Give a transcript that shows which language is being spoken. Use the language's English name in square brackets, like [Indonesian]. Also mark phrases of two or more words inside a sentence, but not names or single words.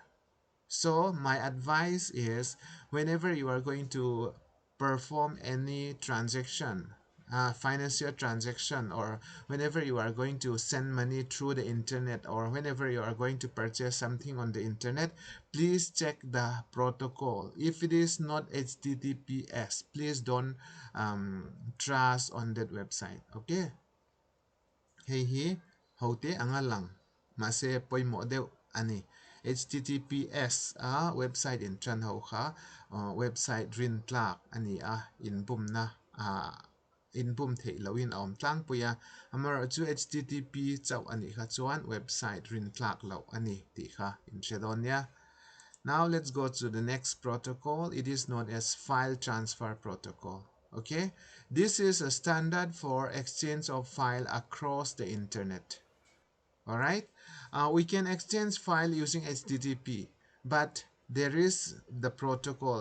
[English] So my advice is whenever you are going to perform any transaction, financial transaction, or whenever you are going to send money through the internet, or whenever you are going to purchase something on the internet, please check the protocol. If it is not HTTPS, please don't trust on that website. Okay? [Mizo] Hei hi hote angalang mase poi mo deu ani https website in tran ho kha website rin tlak ani in bum na in bum thei lawin om tlang puya amar chu http chau ani kha chuan website rin tlak lo ani ti kha in shedonia. [English] Now let's go to the next protocol. It is known as file transfer protocol. Okay, this is a standard for exchange of file across the internet. All right, we can exchange file using HTTP, but there is the protocol.